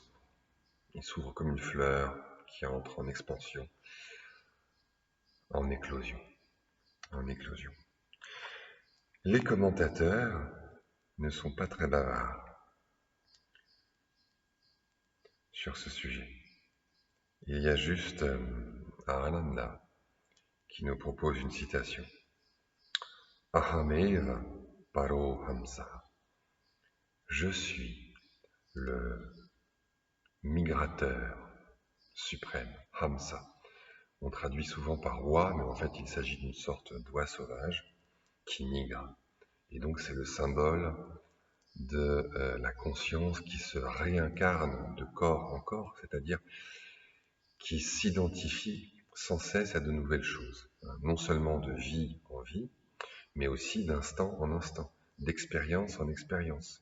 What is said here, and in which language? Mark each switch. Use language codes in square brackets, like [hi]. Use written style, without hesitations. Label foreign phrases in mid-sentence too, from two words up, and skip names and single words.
[fr] Il s'ouvre comme une fleur qui entre en expansion, en éclosion, en éclosion. Les commentateurs ne sont pas très bavards sur ce sujet. Il y a juste Ananda qui nous propose une citation. [sa] Ahameva paro hamsa. [fr] Je suis le migrateur suprême, hamsa. On traduit souvent par oie, mais en fait il s'agit d'une sorte d'oie sauvage qui migre. Et donc c'est le symbole de la conscience qui se réincarne de corps en corps, c'est-à-dire qui s'identifie sans cesse à de nouvelles choses, non seulement de vie en vie, mais aussi d'instant en instant, d'expérience en expérience.